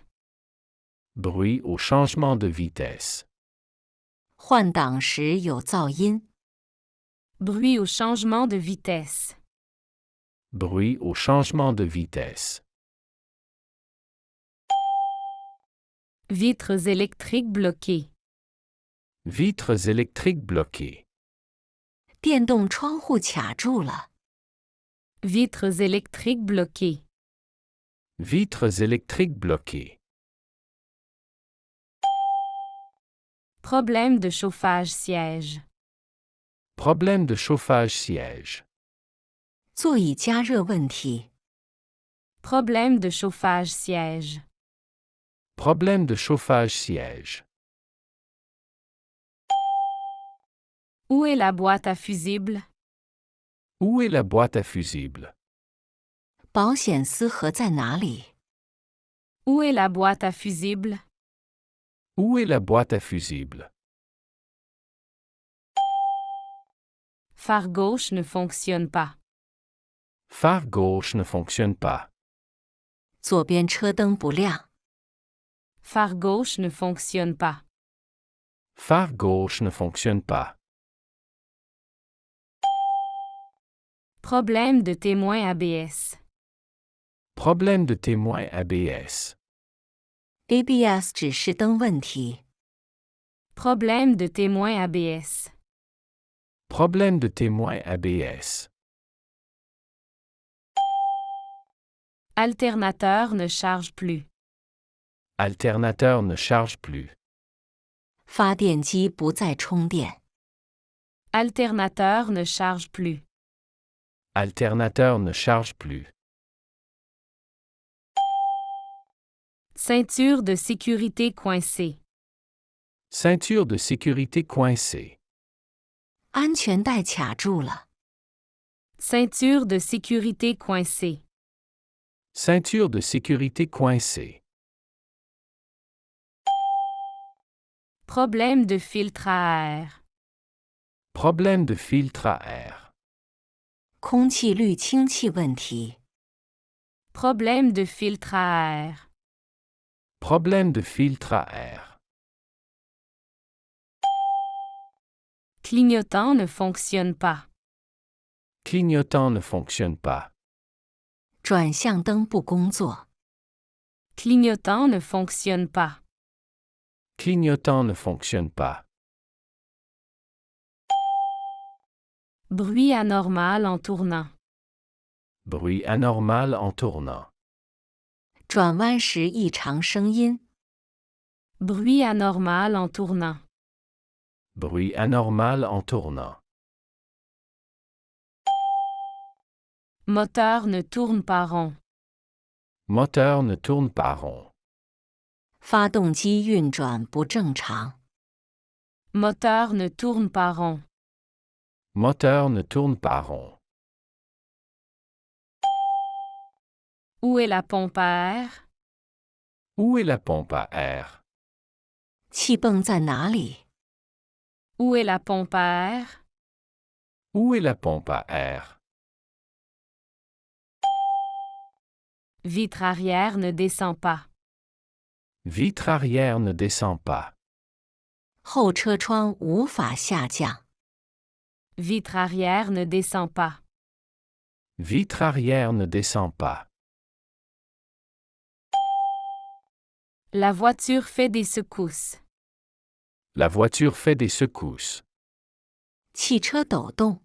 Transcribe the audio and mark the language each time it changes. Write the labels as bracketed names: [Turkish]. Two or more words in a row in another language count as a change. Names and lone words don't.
[French] Bruit au changement de vitesse. [Chinese] 换挡时有噪音。 [French] Bruit au changement de vitesse. Bruit au changement de vitesse. Vitres électriques bloquées. Vitres électriques bloquées. [Chinese] 电动窗户卡住了。 [French] Vitres électriques bloquées. Vitres électriques bloquées. Problème de chauffage siège. Problème de chauffage siège. [Chinese] 座椅加热问题。 [French] Problème de chauffage siège. Problème de chauffage siège. Où est la boîte à fusibles? Où est la boîte à fusibles? [Chinese] 保险丝盒在哪里？ [French] Où est la boîte à fusibles? Où est la boîte à fusibles? Phare gauche ne fonctionne pas. Phare gauche ne fonctionne pas. [Chinese] 左边车灯不亮。 [French] Phare gauche ne fonctionne pas. Phare gauche ne fonctionne pas. Problème de témoin ABS. Problème de témoin ABS. [Chinese] ABS 指示灯问题。 [French] Problème de témoin ABS. Problème de témoin ABS. Alternateur ne charge plus. Alternateur ne charge plus. [Chinese] 发电机不再充电。 [French] Alternateur ne charge plus. Alternateur ne charge plus. Ceinture de sécurité coincée. Ceinture de sécurité coincée. [Chinese] 安全带卡住了。 [French] Ceinture de sécurité coincée. Ceinture de sécurité coincée. Problème de filtre à air. Problème de filtre à air. [Chinese] 空气滤清器问题。 [French] Problème de filtre à air. Problème de filtre à air. Clignotant ne fonctionne pas. Clignotant ne fonctionne pas. [Chinese] 转向灯不工作。 [French] Clignotant ne fonctionne pas. Clignotant ne fonctionne pas. Bruit anormal en tournant. Bruit anormal en tournant. [Chinese] 转弯时异常声音。 [French] Bruit anormal en tournant. Bruit anormal en tournant. Moteur ne tourne pas rond. Moteur ne tourne pas rond. [Chinese] 发动机运转不正常。 [French] Moteur ne tourne pas rond. Moteur ne tourne pas rond. Où est la pompe à air? Où est la pompe à air? [Chinese] 气泵在哪里？ [French] Où est la pompe à air? Où est la pompe à air? Vitre arrière ne descend pas. Vitre arrière ne descend pas. [Chinese] 后车窗无法下降。 [French] Vitre arrière ne descend pas. Vitre arrière ne descend pas. La voiture fait des secousses. La voiture fait des secousses. [Chinese] 汽车抖动。